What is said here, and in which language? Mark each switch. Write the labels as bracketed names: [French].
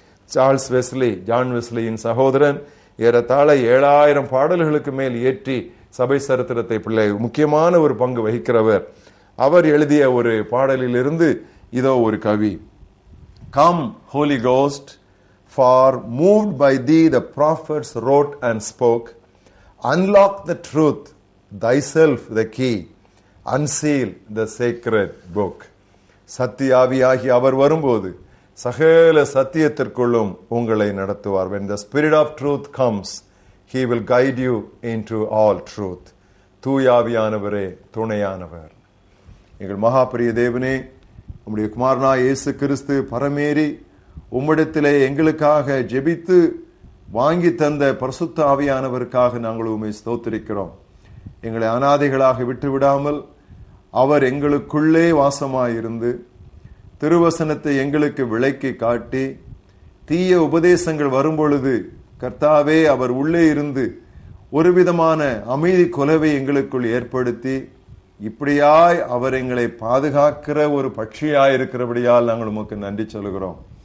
[Tamil] Charles Wesley, John வெஸ்லியின் சகோதரன், ஏறத்தாழ 7000 பாடல்களுக்கு மேல் ஏற்றி சபை சரித்திரத்தை பிள்ளை முக்கியமான ஒரு பங்கு வகிக்கிறவர். அவர் எழுதிய ஒரு பாடலில் இருந்து இதோ ஒரு கவி. [English] Come, Holy Ghost, for moved by thee the prophets wrote and spoke. Unlock the truth, thyself the key. Unseal the sacred book. [Tamil] சத்தியாவியாகி அவர் வரும்போது சகல சத்தியத்திற்குள்ளும் உங்களை நடத்துவார். [English] When the Spirit of truth comes, he will guide you into all truth. [Tamil] தூயாவியானவரே துணையானவர். எங்கள் மகாபிரிய தேவனே, உம்முடைய குமாரனாய் இயேசு கிறிஸ்து பரமேறி உம்மிடத்திலே எங்களுக்காக ஜெபித்து வாங்கி தந்த பரிசுத்த ஆவியானவருக்காக நாங்கள் உம்மை ஸ்தோத்திரிக்கிறோம். எங்களை அனாதைகளாக விட்டுவிடாமல் அவர் எங்களுக்குள்ளே வாசமாயிருந்து திருவசனத்தை எங்களுக்கு விளக்கி காட்டி தீய உபதேசங்கள் வரும்பொழுது கர்த்தாவே அவர் உள்ளே இருந்து ஒரு விதமான அமைதி கொலவை எங்களுக்குள் ஏற்படுத்தி இப்படியாய் அவர் எங்களை பாதுகாக்கிற ஒரு பட்சியாயிருக்கிறபடியால் நாங்கள் உமக்கு நன்றி சொல்கிறோம்.